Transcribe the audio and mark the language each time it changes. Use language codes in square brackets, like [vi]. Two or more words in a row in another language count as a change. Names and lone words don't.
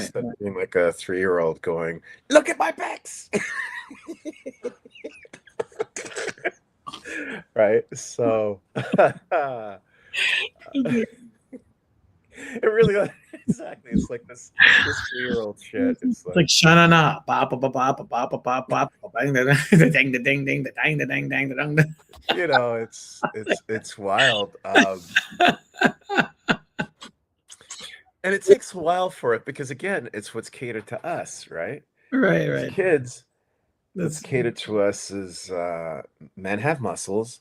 [en] Instead of being like a 3-year-old going, "Look at my pecs." Right? So it really exactly. It's like this 3-year-old shit. It's like shana na ba ba ba ba ba ba ba ba ba bang the ding the ding ding the dang the dang dang the dang. it's wild. And it takes a while for it because again, it's what's catered to us, right? Right, As right. kids, what's catered to us is men have muscles,